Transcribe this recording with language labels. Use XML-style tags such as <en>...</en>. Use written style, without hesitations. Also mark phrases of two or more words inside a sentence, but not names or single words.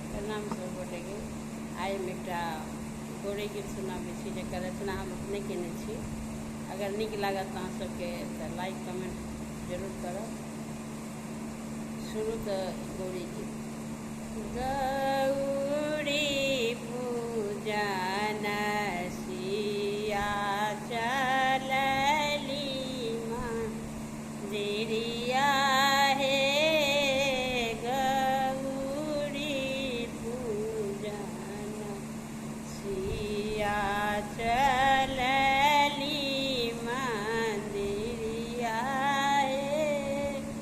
<mai>हम सब गोटे के आइ हम एक गौरी गीत सुनाबै छी जकर रचना हम अपने केने छी। अगर नीक लागत अहाँ सबके तऽ लाइक कमेंट जरूर करब। शुरू तऽ गौरी गीत। गौरी पूजन सिया चलली मंदिरिया हे, गौरी पूजन सिया चलली मंदिरिया हे,</mai>